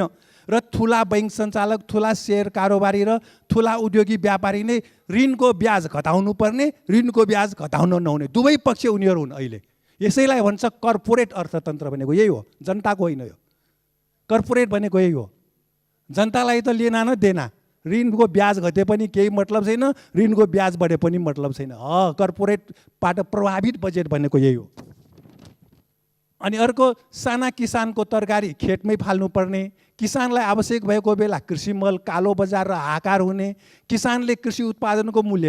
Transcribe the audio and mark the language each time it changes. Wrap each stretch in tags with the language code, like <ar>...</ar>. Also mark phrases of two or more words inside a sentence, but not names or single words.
<ne>र ठुला बैङ्क सञ्चालक, ठुला सेयर कारोबारी र ठुला उद्योगी व्यापारी नै ऋणको ब्याज घटाउनु पर्ने, ऋणको ब्याज घटाउन नहुने दुवै पक्ष उनीहरू हुन् अहिले। यसैलाई भन्छ कर्पोरेट अर्थतन्त्र भनेको यही हो, जनताको होइन यो। कर्पोरेट भनेको यही हो, जनतालाई त</ne> <hi>लेना न देना।</hi> <ne>ऋणको ब्याज घटे पनि केही मतलब छैन, ऋणको ब्याज बढे पनि मतलब छैन। कर्पोरेटबाट प्रभावित बजेट भनेको यही हो। अनि अर्को, साना किसानको तरकारी खेतमै फाल्नुपर्ने, किसानलाई आवश्यक भएको बेला कृषि मल कालो बजार र हाहाकार हुने, किसानले कृषि उत्पादनको मूल्य</ne>